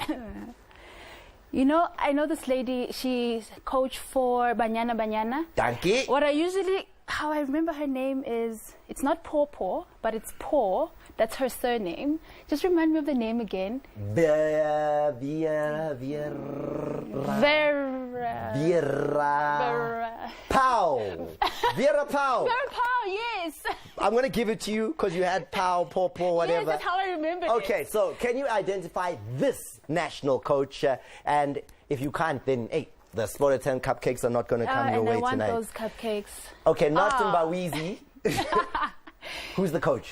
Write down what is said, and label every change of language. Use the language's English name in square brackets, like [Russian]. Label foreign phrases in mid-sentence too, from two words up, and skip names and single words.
[English] You know, I know this lady. She's coach for Banyana. Dankie. What I usually, how I remember her name is, it's not Paw, but it's Paw. That's her surname. Just remind me of the name again. Vera. Pau. Vera Pau. Vera Pau, yes. I'm going to give it to you because you had Pau, Paw, whatever. Yes, that's how I remember it. Okay, so can you identify this national coach? And if you can't, then, hey, the Sport at 10 cupcakes are not going to come your and way I want tonight. those cupcakes. Okay, Martin Ah. Bawizi. Who's the coach?